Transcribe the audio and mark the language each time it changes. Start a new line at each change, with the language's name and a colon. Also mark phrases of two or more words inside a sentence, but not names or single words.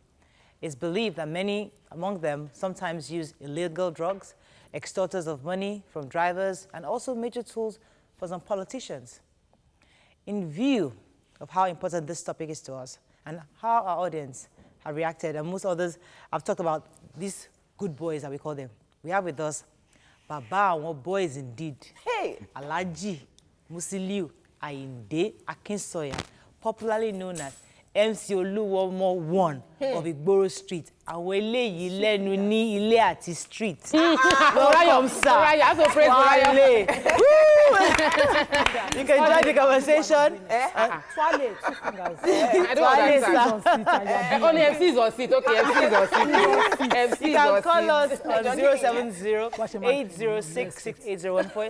English: It's believed that many among them sometimes use illegal drugs, extorters of money from drivers, and also major tools for some politicians. In view of how important this topic is to us and how our audience have reacted, and most others have talked about these good boys that we call them, we have with us Baba and boys indeed. Hey! Alhaji Musiliu Ayinde Akinsoya, popularly known as MC Oluomo 1 of Igboro Street.
Yoruba: Àwọn eléyìí lẹ́nu ní ilé àti street.
English: Welcome, sir. You have to praise Wale. You can join the conversation. Twale, 2 fingers. I don't understand. Only MC is on seat. Okay, MC is on seat. MC You can call us on 070-806-6814.